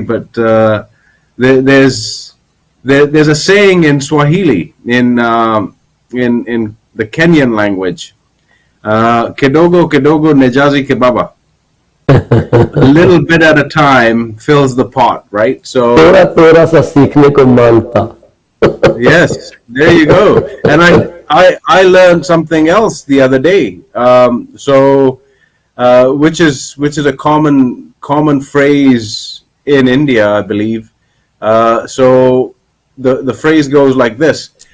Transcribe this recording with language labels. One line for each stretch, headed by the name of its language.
English: But there's a saying in Swahili, in the Kenyan language,
Swahili: kidogo kidogo nejazi kebaba.
English: A little bit at a time fills the pot, right? So
Hindi: थोड़ा सा सीखने को मांगता।
English: Yes, there you go. And I learned something else the other day. Which is a common phrase in India, I believe. So the phrase goes like this.